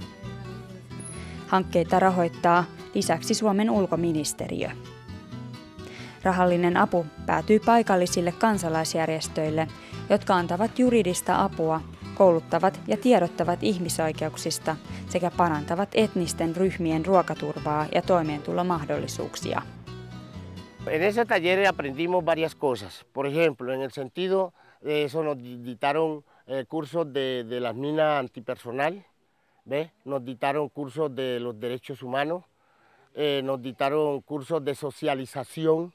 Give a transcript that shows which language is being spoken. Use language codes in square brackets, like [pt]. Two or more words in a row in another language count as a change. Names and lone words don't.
[fi] Hankkeita rahoittaa lisäksi Suomen ulkoministeriö. Rahallinen apu päätyy paikallisille kansalaisjärjestöille, jotka antavat juridista apua, kouluttavat ja tiedottavat ihmisoikeuksista sekä parantavat etnisten ryhmien ruokaturvaa ja toimeentulomahdollisuuksia. [es] En ese taller aprendimos varias cosas. Por ejemplo, en el sentido de eso nos dictaron cursos de las minas antipersonal, ¿ve? Nos dictaron cursos de los derechos humanos, nos dictaron cursos de socialización.